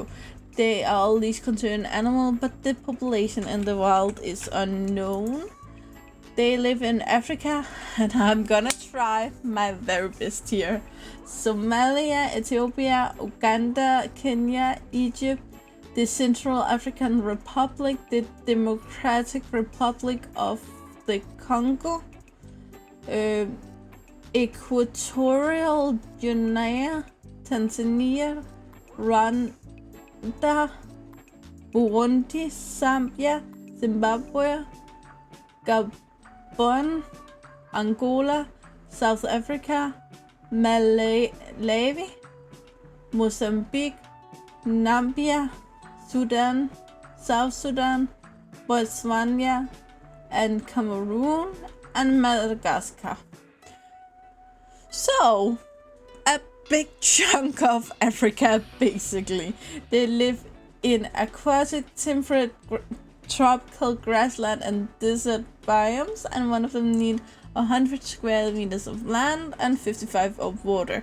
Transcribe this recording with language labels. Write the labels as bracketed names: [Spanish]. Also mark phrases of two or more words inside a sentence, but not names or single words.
[English] They are a least concerned animal, but the population in the wild is unknown. They live in Africa, and I'm gonna try my very best here. Somalia, Ethiopia, Uganda, Kenya, Egypt, the Central African Republic, the Democratic Republic of the Congo, Equatorial Guinea, Tanzania, Rwanda, Burundi, Zambia, Zimbabwe, Gabon, Angola, South Africa, Malawi, Mozambique, Namibia, Sudan, South Sudan, Botswana, and Cameroon, and Madagascar. So, a big chunk of Africa, basically. They live in aquatic, temperate, tropical grassland and desert biomes, and one of them need 100 square meters of land and 55 of water.